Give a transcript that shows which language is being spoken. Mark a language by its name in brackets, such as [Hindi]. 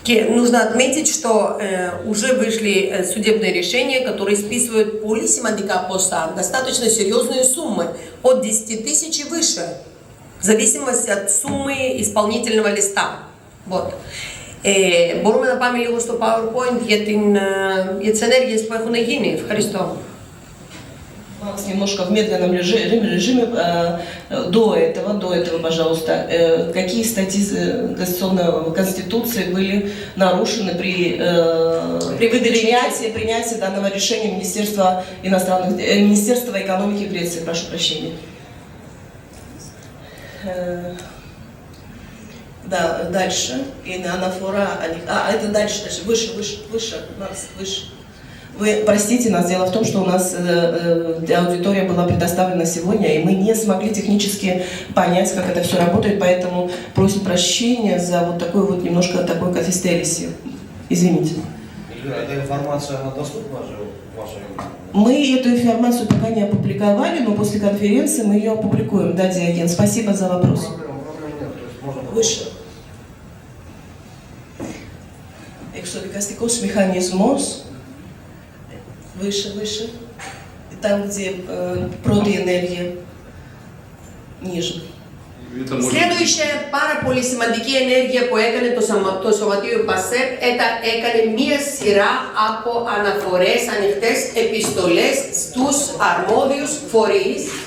[Russian] Нужно отметить, что уже вышли судебные решения, которые списывают полисимандика поста достаточно серьезные суммы, от 10 тысяч и выше, в зависимости от суммы исполнительного листа. Вот. [Greek] Μπορούμε να πάμε λίγο στο PowerPoint για τις ενέργειες που έχουν γίνει. Ευχαριστώ. [Russian] Немножко в медленном режиме до этого, пожалуйста, какие статьи Конституции были нарушены при принятии данного решения Министерства экономики Греции, прошу прощения. Да, дальше. И анафора, это дальше, выше. Вы простите нас, дело в том, что у нас аудитория была предоставлена сегодня, и мы не смогли технически понять, как это все работает, поэтому просим прощения за вот такой вот немножко такой кафестериси. Извините. Эльвира, эта информация, она доступна же в вашей Мы эту информацию пока не опубликовали, но после конференции мы ее опубликуем. Да, Диоген, спасибо за вопрос. Выше. [Greek] Εξοδικαστικός μηχανισμός. [Russian] Выше. Там, где [Greek] πρώτη ενέργεια. [Russian] Ниже. Следующая [Greek] πάρα πολύ σημαντική ενέργεια που έκανε το Σωματείο ΠΑΣΕΠ έκανε μία σειρά από αναφορές, ανοιχτές επιστολές στους αρμόδιους φορείς.